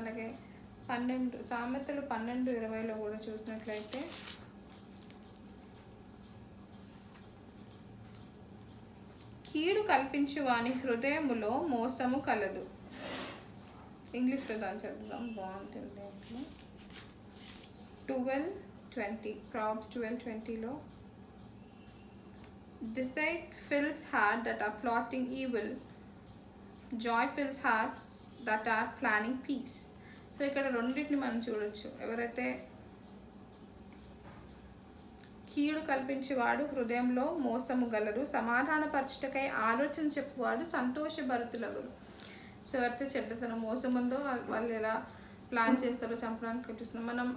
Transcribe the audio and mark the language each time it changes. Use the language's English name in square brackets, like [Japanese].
[Telugu] అలాగే సామెతలు 12:20 కూడా చూసినట్లయితే, కీడు కల్పించు వాని హృదయములో మోసము కలదు. ఇంగ్లీష్లో దాన్ని చదువుదాం, బాగుంటుంది. [English] 12:20 Proverbs 12:20 Deceit fills heart that are plotting evil, joy fills hearts that are planning peace. [Telugu] So ఇక్కడ రెండింటిని మనం చూడొచ్చు. ఎవరైతే కీడు కల్పించేవాడు హృదయంలో మోసము గలరు, సమాధానపరచుటకై ఆలోచన చెప్పువాడు సంతోషభరితులగురు. సో ఎవరైతే చెడ్డతనం మోసం ఉందో వాళ్ళు ఎలా ప్లాన్ చేస్తారో చంపడానికి చూస్తున్నాం మనం.